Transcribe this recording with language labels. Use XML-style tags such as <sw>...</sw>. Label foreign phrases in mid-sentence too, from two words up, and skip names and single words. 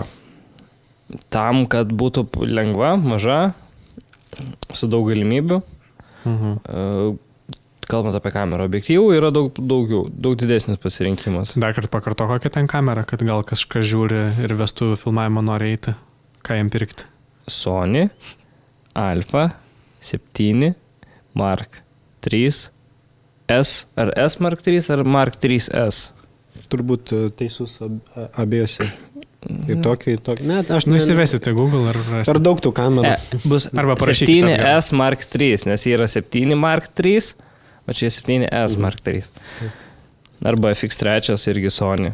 <lt>Tam, kad būtų lengva, maža, su daug galimybių. Kalbant apie kamerą, objektyvų yra daug didesnis pasirinkimas. Dar kartą pakarto, kokia ten kamera, kad gal kažkas žiūri ir vestuvių filmavimo nori eiti, ką jam pirkti? Sony Alpha 7 Mark 3 S, ar S Mark 3 ar Mark 3S? Turbūt teisus abiejose. Ir tokį. Ne, aš įsivesite Google ar rasite. Per daug tų kamerų. Bus 7S Mark 3, nes yra 7 Mark 3, o čia 7S Mark 3. Arba FX3 irgi Sony.</lt>